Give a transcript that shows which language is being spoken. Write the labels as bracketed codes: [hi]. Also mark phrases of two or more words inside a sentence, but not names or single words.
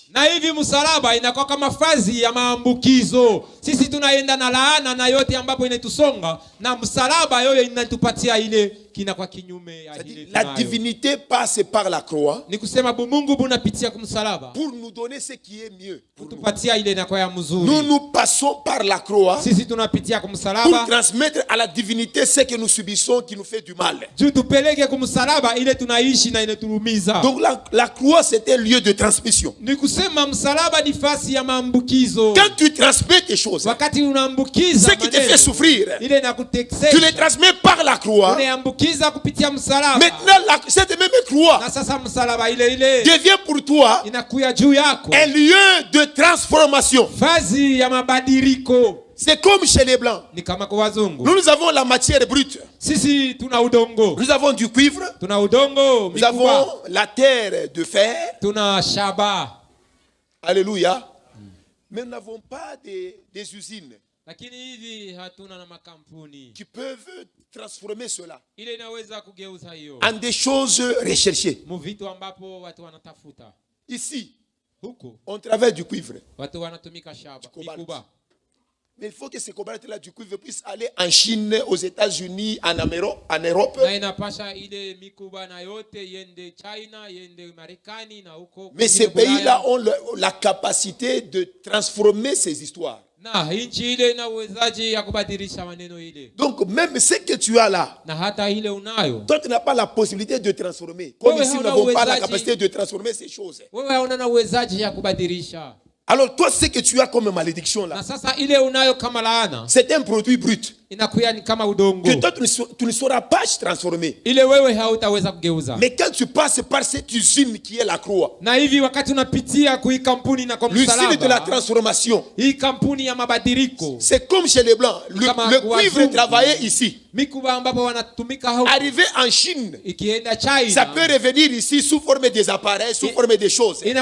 [sw] Na hivi msalaba inakuwa kama fazi ya maambukizo. Sisi tunaenda na laana na yote ambapo inatusonga, na msalaba yoyo inatupatia ile kinakuwa kinyume ya ile. [fr] La divinité passe par la croix. [sw] Ni kusema Mungu bunapitia kwa msalaba [fr] pour nous donner ce qui est mieux. [sw] Kutupatia ile inakuwa ya mzuri. [fr] Nous passons par la croix. [sw] Sisi tunapitia kwa msalaba [fr] pour transmettre à la divinité ce que nous subissons qui nous fait du mal. [sw] Juu tupeleke kwa msalaba ile tunaishi na inaturumiza. [fr] Donc la croix c'est un lieu de transmission. [sw] Ni kusema msalaba ni fasi ya maambukizo. [fr] Quand tu transmets tes choses, [sw] wakati unaambukiza [fr] ce qui te fait souffrir, [sw] ile inakutekesha, [fr] tu les transmets par la croix. [sw] Unaambukiza kupitia msalaba. [fr] Maintenant cette même croix [sw] na sasa msalaba ile ile [fr] devient pour toi [sw] inakuya juu yako [fr] un lieu de transformation. [sw] Fazi ya mabadiliko. [fr] C'est comme chez les blancs. [sw] Ni kama kwa wazungu. [fr] Nous avons la matière brute. [sw] Sisi tuna udongo. [fr] Nous avons du cuivre. [sw] Tuna udongo. [fr] Nous avons la terre de fer. [sw] Tuna shaba. [fr] Alléluia. Mais nous n'avons pas des usines [sw] lakini hivi hatuna na makampuni [fr] qui peuvent transformer cela [sw] ile inaweza kugeuza hiyo [fr] en des choses recherchées. [sw] Mu vitu ambapo watu wanatafuta. [fr] Ici, [sw] huko [fr] on travaille du cuivre. [sw] Watu wanatumika shaba, mikuba. [fr] Mais il faut que ce cobalt-là du cuivre puisse aller en Chine, aux États-Unis, en Europe. [sw] Na inapasha ile mikuba na yote yende China, yende Marekani na huko. [fr] Mais ces pays-là ont la capacité de transformer ces histoires. [sw] Na inchi ile ina uwezaji ya kubadilisha maneno ile. [fr] Donc même ce que tu as là, [sw] na hata ile unayo, [fr] toi tu n'as pas la possibilité de transformer. Comme ici nous n'avons pas la capacité de transformer ces choses. [sw] Wewe hauna na uwezaji ya kubadilisha. [fr] Alors toi, ce que tu as comme malédiction là, c'est un produit brut que toi tu ne sauras pas transformer. Mais quand tu passes par cette usine qui est la croix, l'usine de la transformation, c'est comme chez les blancs, le cuivre travaillé ici, arrivé en Chine, ça peut revenir ici sous forme des appareils, sous forme des choses.